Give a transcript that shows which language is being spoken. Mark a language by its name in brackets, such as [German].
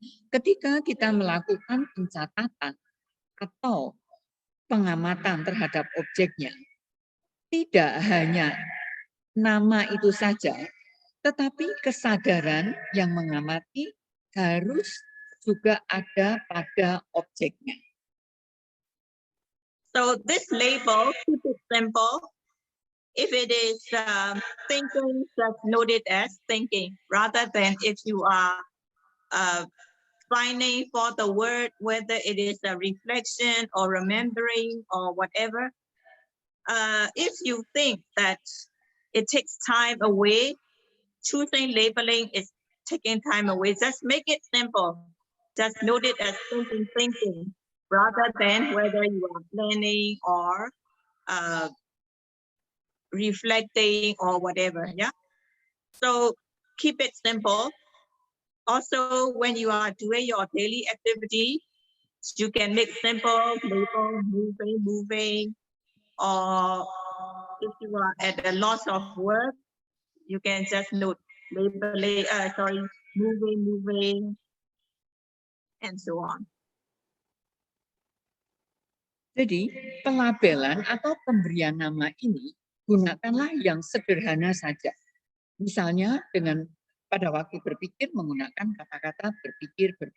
[Indonesian] Ketika kita melakukan pencatatan atau pengamatan terhadap objeknya, tidak hanya nama itu saja, tetapi kesadaran yang mengamati harus juga ada pada objeknya. [English] So this label, keep it simple. If it is thinking, just note it as thinking, rather than if you are finding for the word, whether it is a reflection or remembering or whatever. If you think that it takes time away, choosing labeling is taking time away. Just make it simple. Just note it as thinking, rather than whether you are planning or reflecting or whatever. Yeah. So keep it simple. Also, when you are doing your daily activity, you can make simple label, moving, or if you are at a loss of word, you can just note labeling, moving, and so on. [Indonesian] Jadi, pelabelan atau pemberian nama ini gunakanlah yang sederhana saja. Misalnya dengan pada waktu berpikir menggunakan kata-kata berpikir.